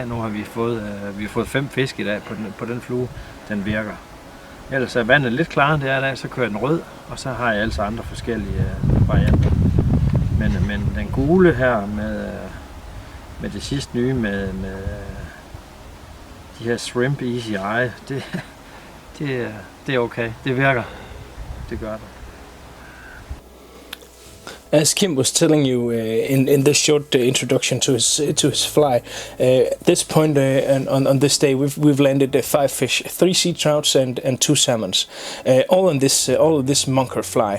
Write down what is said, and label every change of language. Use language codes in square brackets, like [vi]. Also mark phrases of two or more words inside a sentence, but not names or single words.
[da] Nu har vi fået 5 fisk i dag på den flue. Den virker. Ellers er vandet lidt klarere, det er i dag, så kører den rød, og så har jeg altså andre forskellige varianter. Men den gule her med det sidste nye med de her [en] shrimp easy eye, [da] det er okay. Det virker. Det gør det. [en] As Kim was telling you in this short introduction to his fly, at this point on this day we've landed 5 fish, 3 seatrouts and 2 salmons, all of this Munker fly.